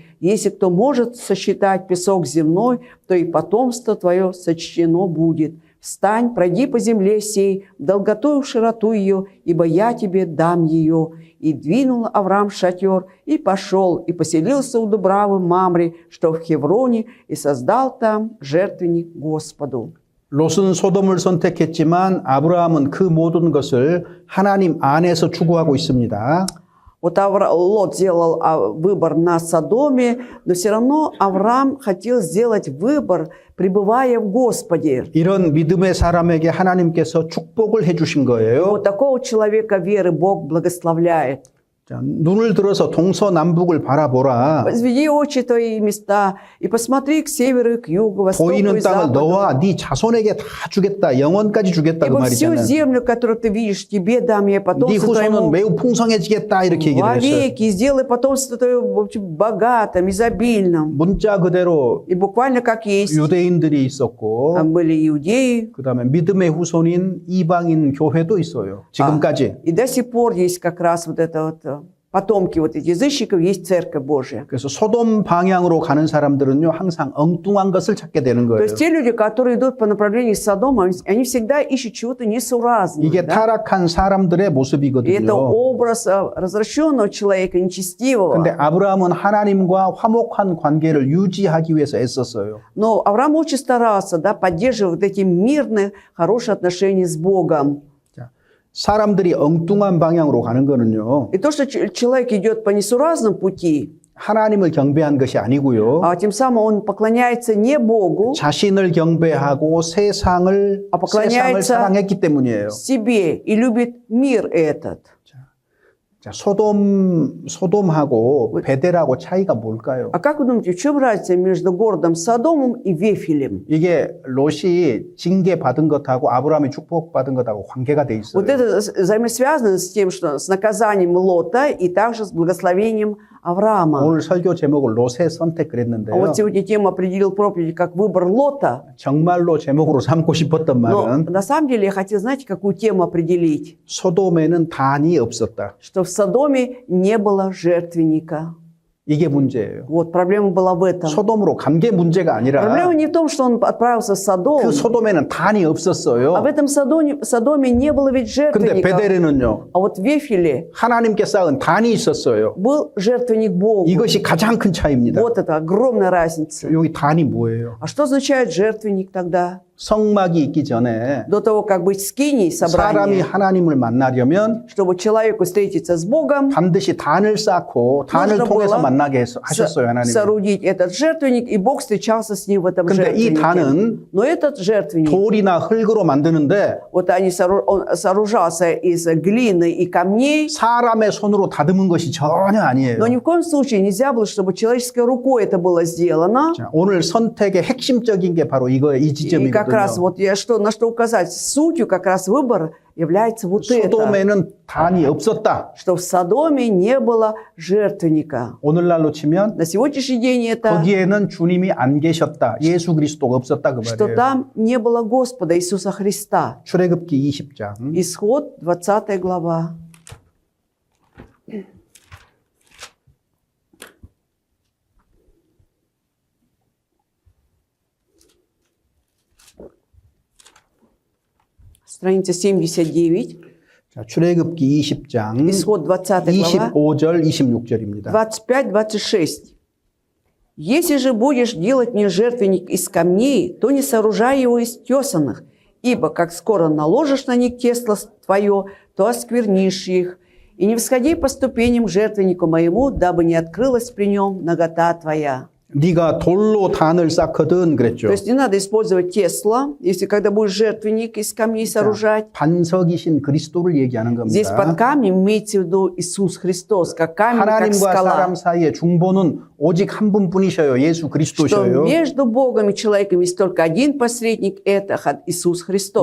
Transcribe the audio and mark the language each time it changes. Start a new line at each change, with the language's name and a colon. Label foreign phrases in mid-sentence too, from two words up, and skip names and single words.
Russian: Если кто может сосчитать песок земной, то и потомство твое сочтено будет. Встань, пройди по земле сей, в долготу и в широту ее, ибо я тебе дам ее». И двинул Авраам шатер, и пошел, и поселился у Дубравы Мамре, что в Хевроне, и создал там жертвенник Господу.
Korean: 롯은 소돔을 선택했지만 아브라함은 그 모든 것을 하나님 안에서 추구하고 있습니다.
Russian: Вот Лот сделал выбор на Содоме, но все равно Авраам хотел сделать выбор, пребывая в Господе.
Korean: 이런 믿음의 사람에게 하나님께서 축복을 해주신 거예요.
Russian: Вот такого человека веры Бог благословляет.
Korean: 자, 눈을 들어서 동서남북을 바라보라.
Russian: Возведи очи твои места и посмотри к северу и к югу, востоку и
Korean: 보이는 땅을
Russian: западу.
Korean: 너와 네 자손에게 다 주겠다. 영원까지 주겠다. 그
Russian: Ибо всю
Korean: 말이잖아요.
Russian: землю, которую ты видишь, тебе дам я
Korean: 네
Russian: потомство
Korean: 후손은
Russian: твоему
Korean: 매우 풍성해지겠다. 이렇게 얘기를 했어요.
Russian: вовеки, и сделай потомство твое в общем, богатым, изобильным.
Korean: 문자 그대로
Russian: И буквально как есть,
Korean: 유대인들이 있었고
Russian: там были иудеи,
Korean: 그다음에 믿음의 후손인 이방인 교회도 있어요. 지금까지.
Russian: и до сих пор есть как раз вот это вот потомки вот этих язычников, есть Церковь Божья.
Korean: 그래서 소돔 방향으로 가는 사람들은요 항상 엉뚱한 것을 찾게 되는
Russian: То
Korean: 거예요.
Russian: есть те люди, которые идут по направлению Содома, они всегда ищут чего-то несуразного.
Korean: 이게
Russian: Да?
Korean: 타락한 사람들의
Russian: И это
Korean: 모습이거든요.
Russian: образ развращенного человека, нечестивого.
Korean: 근데 아브라함은 하나님과 화목한 관계를 유지하기 위해서 애썼어요.
Russian: Но Авраам очень старался, да, поддерживать вот эти мирные, хорошие отношения с Богом.
Korean: 자, 사람들이 엉뚱한 방향으로 가는 거는요.
Russian: И то, что человек идет по несуразным пути,
Korean: 하나님을 경배한 것이 아니고요.
Russian: а тем самым он поклоняется не Богу,
Korean: 자신을 경배하고 세상을
Russian: поклоняется
Korean: 사랑했기 때문이에요.
Russian: себе и любит мир этот.
Korean: 자, 소돔하고 베델하고 차이가 뭘까요?
Russian: А как вы думаете, в чем разница между городом Содомом и Вифилем?
Korean: 이게 롯이 징계 받은 것하고 아브라함이 축복 받은 것하고 관계가 돼 있어요.
Russian: Вот это взаимосвязано с тем, что с наказанием Лота и также с благословением Авраама.
Korean: 오늘 설교 제목을 롯의 선택
Russian: А
Korean: 그랬는데요.
Russian: вот сегодня тему определил проповедь как выбор Лота.
Korean: 정말로 제목으로 삼고 싶었던
Russian: Но
Korean: 말은
Russian: на самом деле я хотел, знаете, какую тему определить?
Korean: 소돔에는 단이 없었다.
Russian: Что в Содоме не было жертвенника.
Korean: 이게 문제예요.
Russian: Вот проблема была в этом.
Korean: 소돔으로 간 게 문제가 아니라
Russian: Проблема не в том, что он отправился в Содом,
Korean: 그 소돔에는 단이 없었어요.
Russian: а в этом Содоме не было ведь
Korean: 근데
Russian: жертвенника.
Korean: 베델에는요.
Russian: А вот в Вифиле
Korean: 하나님께 쌓은 단이 있었어요.
Russian: был жертвенник Богу.
Korean: 이것이 가장 큰 차이입니다.
Russian: Вот это огромная разница.
Korean: 여기 단이 뭐예요?
Russian: А что означает жертвенник тогда?
Korean: 성막이 있기 전에
Russian: До того, как быть скиней,
Korean: 사람이
Russian: собрание,
Korean: 하나님을 만나려면
Russian: чтобы человеку встретиться с Богом,
Korean: 반드시 단을 쌓고 단을
Russian: нужно
Korean: 통해서
Russian: было
Korean: 만나게 하셨어요, 하나님.
Russian: соорудить этот жертвенник, и Бог встречался с ним в этом
Korean: 근데 이
Russian: жертвеннике.
Korean: 단은
Russian: Но этот жертвенник,
Korean: 돌이나 흙으로 만드는데
Russian: вот он сооружался из глины и камней,
Korean: 사람의 손으로 다듬은 것이 전혀 아니에요.
Russian: но ни в коем случае нельзя было, чтобы человеческой рукой это было сделано.
Korean: 자, 오늘 선택의 핵심적인 게 바로 이거예요. 이
Russian: И
Korean: 지점이거든요.
Russian: как как раз
Korean: 있었거든요.
Russian: вот я на что указать, сутью как раз выбора является вот это,
Korean: 소돔에는 단이 없었다.
Russian: что в Содоме не было жертвенника.
Korean: 오늘날로 치면
Russian: На сегодняшний день это,
Korean: 거기에는 주님이 안 계셨다. 예수 그리스도가 없었다 그
Russian: что
Korean: 말이에요.
Russian: там не было Господа Иисуса Христа.
Korean: 출애굽기 20장.
Russian: Исход, 20 глава. Страница 79,
Korean: 자, 출애굽기 20장
Russian: исход 20 глава,
Korean: 25절 26절입니다.
Russian: 25-26. «Если же будешь делать мне жертвенник из камней, то не сооружай его из тесанных, ибо как скоро наложишь на них тесло твое, то осквернишь их. И не всходи по ступеням к жертвеннику моему, дабы не открылась при нем нагота твоя».
Korean: 네가 돌로 단을 쌓거든 그랬죠.
Russian: То есть не надо использовать тесло, если когда будешь жертвенник из камней сооружать.
Korean: 반석이신 그리스도를 얘기하는
Russian: Здесь под
Korean: 겁니다.
Russian: камнем имеется в виду Иисус Христос, как камень, как
Korean: 하나님과
Russian: скала.
Korean: 사람 사이의 중보는 오직 한 분뿐이셔요. 예수
Russian: Что
Korean: 그리스도셔요.
Russian: между Богом и человеком есть только один посредник, это Иисус Христос.